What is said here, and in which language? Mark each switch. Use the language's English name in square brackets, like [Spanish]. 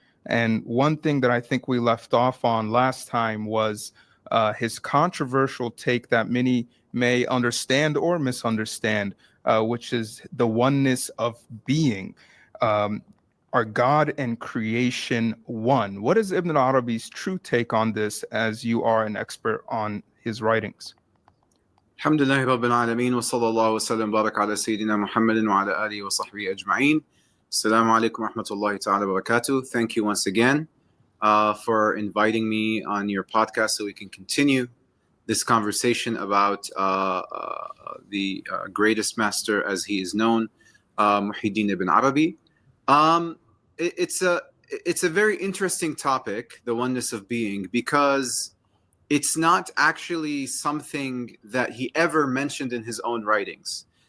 [English] And one thing that I think we left off on last time was his controversial take that many may understand or misunderstand, which is the oneness of being. Are God and creation one? What is Ibn Arabi's true take on this, as you are an expert on his writings? [Arabic] الحمد لله رب العالمين وصلى الله وسلم وبارك على سيدنا محمد وعلى آله وصحبه أجمعين. السلام عليكم ورحمة الله تعالى وبركاته. [English] Thank you once again for inviting me on your podcast so we can continue this conversation about the greatest master, as he is known, Muhyiddin ibn Arabi. It's a very interesting topic, the oneness of being, because it's not actually something that he ever mentioned in his own writings.